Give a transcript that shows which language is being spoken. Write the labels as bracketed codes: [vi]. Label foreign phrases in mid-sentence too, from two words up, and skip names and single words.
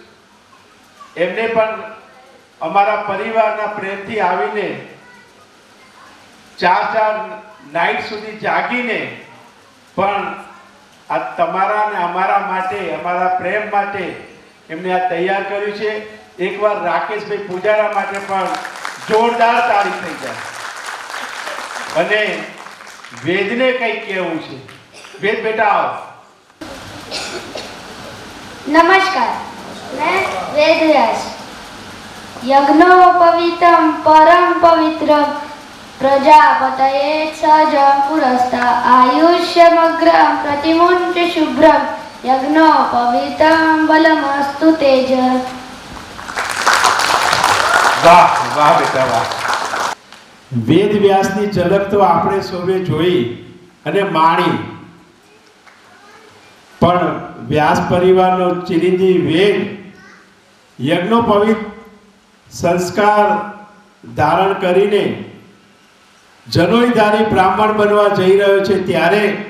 [gu] એમને પણ અમારા પરિવારના પ્રેમથી આવીને 4 નાઈટ સુધી જાગીને પણ આ તમારા અને અમારા માટે, અમારા પ્રેમ માટે એમને આ તૈયાર કર્યું છે. એકવાર રાકેશભાઈ પૂજારા માટે પણ જોરદાર તાળી થઈ જાય. અને વેદને કંઈક કહેવું છે. વેદ બેટા આવો. [hi] नमस्कार, मैं वेदव्यास. [sa] यज्ञोपवीतं परम पवित्रं प्रजापतये सजं पुरस्ता आयुष्यमग्रं प्रतिमुञ्च शुभ्रं यज्ञोपवीतं बलमस्तु तेज. [gu] વાહ વાહ બેટા વાહ. વેદ વ્યાસની ઝલક તો આપણે સૌએ જોઈ અને માણી, પણ વ્યાસ પરિવારનો ચિરંજીવ વેદ યજ્ઞોપવિત સંસ્કાર ધારણ કરીને જનોઈધારી બ્રાહ્મણ બનવા જઈ રહ્યો છે, ત્યારે